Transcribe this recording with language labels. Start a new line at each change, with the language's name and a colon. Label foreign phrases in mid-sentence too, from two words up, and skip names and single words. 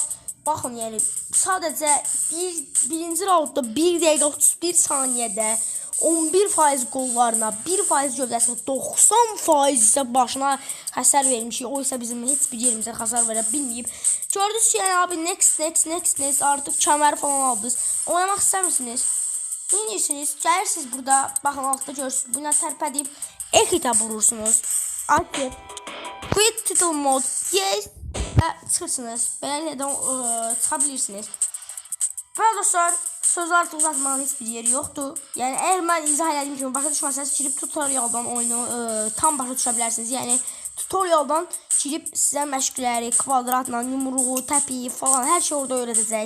Azerbaijani: Baxın, yəni sadəcə birinci raundda 1 dəqiqə 31 saniyədə 11% qollarına, 1% gövdəsinə, 90% isə başına həsər vermişik. O isə bizim heç bir yerimizə həsər verə bilməyib. Gördünüz ki, yəni abi next artıq kəməri falan aldınız. Oynamaq istəmirsiniz? Neyinirsiniz? Gəlirsiniz burada, baxın altda görürsünüz. Bundan tərpədib Exitə vurursunuz. Aktif.
English: Quit title mode. Yes.
Azerbaijani: Çıxırsınız. Beləliklə də çıxa bilirsiniz. Və dostlar, söz artıq uzatmağın heç bir yeri yoxdur. Yəni əgər mən izah elədiyim kimi başa düşməsəniz, girib tutorialdan oyunu tam başa düşə bilərsiniz. Yəni tutorialdan girib sizə məşqləri, kvadratla, yumruğu, təpiyi falan hər şey orada öyrədəcək.